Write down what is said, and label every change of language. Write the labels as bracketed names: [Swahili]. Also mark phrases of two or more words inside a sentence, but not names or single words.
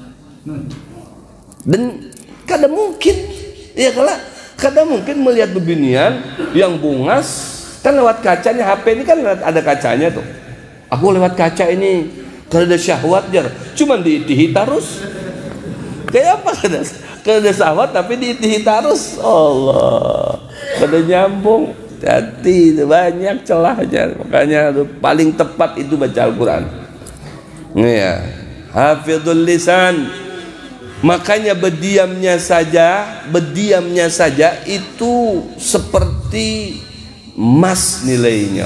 [Banjar] Dan kada mungkin ya kalau Kadang mungkin melihat beginian yang bungas kan lewat kacanya, HP ini kan ada kacanya tuh. Aku lewat kaca ini karena ada syahwat jar, cuman diitihi terus. Kayak apa kada? Kada syahwat tapi diitihi terus. Allah, kada nyambung. Hati banyak celahnya. [Indonesian] Makanya paling tepat itu baca Al-Quran. [Arabic] Ya, حفظ اللسان. [Indonesian] Makanya berdiamnya saja itu seperti emas nilainya.